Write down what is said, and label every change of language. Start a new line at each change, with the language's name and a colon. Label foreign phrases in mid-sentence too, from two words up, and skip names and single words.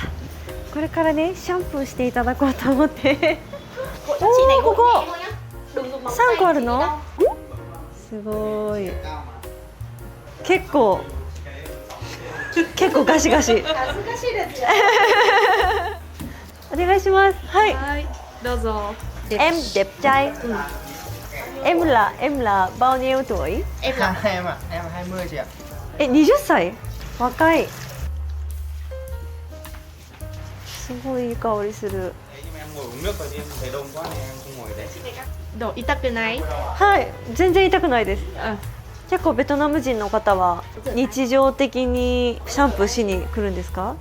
Japanese: これからねシャンプーしていただこうと思っておー、ここ3個あるの？すごい。結構ガシガシ。お願いします。はい。どうぞ。
Vietnamese: Em đẹp trai. Em là bao nhiêu tuổi? Em ạ, em 20 chị ạ.
Japanese: 20 歳？若い。すごいいい香りする。どう、痛くない？はい、全然痛くないです。結構ベトナム人の方は日常的にシャンプーしに来るんですか？